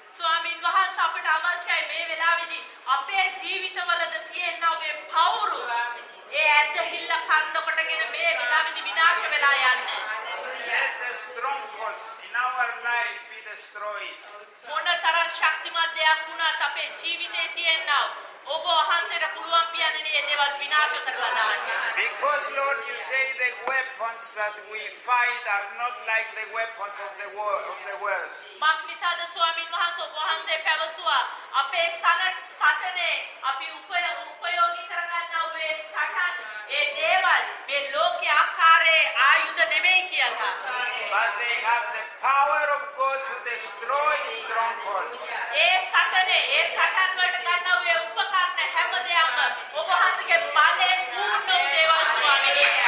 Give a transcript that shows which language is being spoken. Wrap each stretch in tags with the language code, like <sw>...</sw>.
<si>ස්වාමීන් වහන්සේ අපට අවශ්‍යයි මේ වෙලාවේදී අපේ ජීවිතවලද තියෙනා ඔබේ පවුරු ඒ ඇදහිල්ල කර්ණකොටගෙන මේ වෙලාවේදී විනාශ වෙලා යන්න.</si> <en>Let the strongholds in our life be destroyed.</en> <si>මොනතරම් ශක්තිමත් දෙයක් වුණත් අපේ ජීවිතේ තියෙනා ඔබ වහන්සේට පුළුවන් පියාණනි ඒ දේවල් විනාශ කරලා දාන්න.</si> <en>Because Lord, you say the weapons that we fight are not like the weapons of the world.</en> <si>මක් නිසාද ස්වාමීන් වහන්සේ ඔබ වහන්සේ පැවසුවා අපේ සටනේ අපි උපයෝගී කරගන්නා ඔබේ සටන් ඒ දේවල් මේ ලෝකයේ ආකාරයේ ආයුධ නෙමෙයි කියලා.</si> <en>But they have the power of God to destroy strongholds.</en> <si>ඒ සටනේ ඒ සටන් වලට ගන්නා ඔය උපකරණ හැම දෙයක්ම ඔබ වහන්සේගේ බලයෙන් පූර්ණ වූ දේවල් ස්වාමීනි.</si>